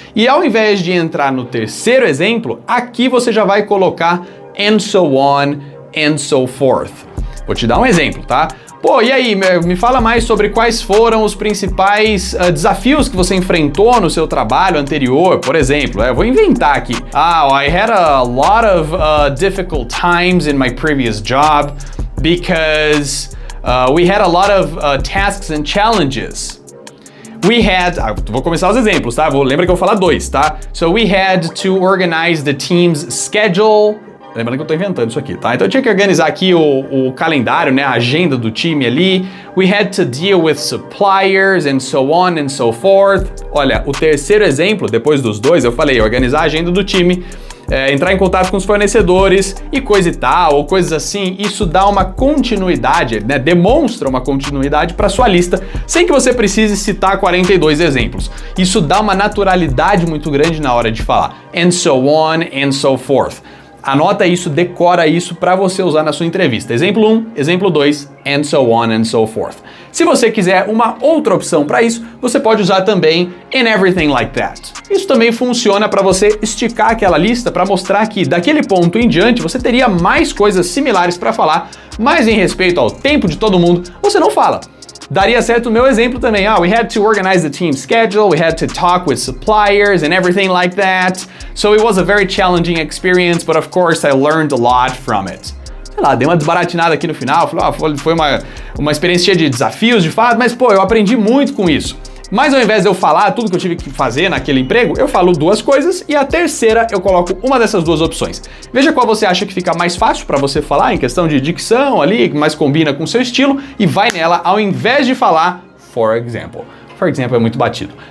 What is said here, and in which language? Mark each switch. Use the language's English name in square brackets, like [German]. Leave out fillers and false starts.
[Portuguese] E ao invés de entrar no terceiro exemplo, aqui você já vai colocar [English] and so on and so forth. [Portuguese] Vou te dar um exemplo, tá? Pô, e aí, me fala mais sobre quais foram os principais desafios que você enfrentou no seu trabalho anterior, por exemplo. Eu vou inventar aqui. [English] I had a lot of difficult times in my previous job because we had a lot of tasks and challenges. [Portuguese] Vou começar os exemplos, tá? Lembra que eu vou falar 2, tá? [English] So we had to organize the team's schedule. [Portuguese] Lembrando que eu tô inventando isso aqui, tá? Então eu tinha que organizar aqui o calendário, né? A agenda do time ali. [English] We had to deal with suppliers and so on and so forth. [Portuguese] Olha, o terceiro exemplo, depois dos 2, eu falei organizar a agenda do time, entrar em contato com os fornecedores e coisa e tal, ou coisas assim. Isso dá uma continuidade, né? Demonstra uma continuidade para sua lista, sem que você precise citar 42 exemplos. Isso dá uma naturalidade muito grande na hora de falar. [English] And so on and so forth. [Portuguese] Anota isso, decora isso para você usar na sua entrevista. Exemplo 1, exemplo 2, [English] and so on and so forth. [Portuguese] Se você quiser uma outra opção para isso, você pode usar também [English] and everything like that. [Portuguese] Isso também funciona para você esticar aquela lista para mostrar que daquele ponto em diante você teria mais coisas similares para falar, mas em respeito ao tempo de todo mundo, você não fala. Daria certo o meu exemplo também. [English] We had to organize the team schedule, we had to talk with suppliers and everything like that. So it was a very challenging experience, but of course I learned a lot from it. [Portuguese] Sei lá, dei uma desbaratinada aqui no final, falei, foi uma experiência cheia de desafios, de fato, mas pô, eu aprendi muito com isso. Mas ao invés de eu falar tudo que eu tive que fazer naquele emprego, eu falo 2 coisas e a terceira eu coloco uma dessas 2 opções. Veja qual você acha que fica mais fácil para você falar em questão de dicção ali, que mais combina com o seu estilo e vai nela ao invés de falar for example. [English] For example [Portuguese] é muito batido.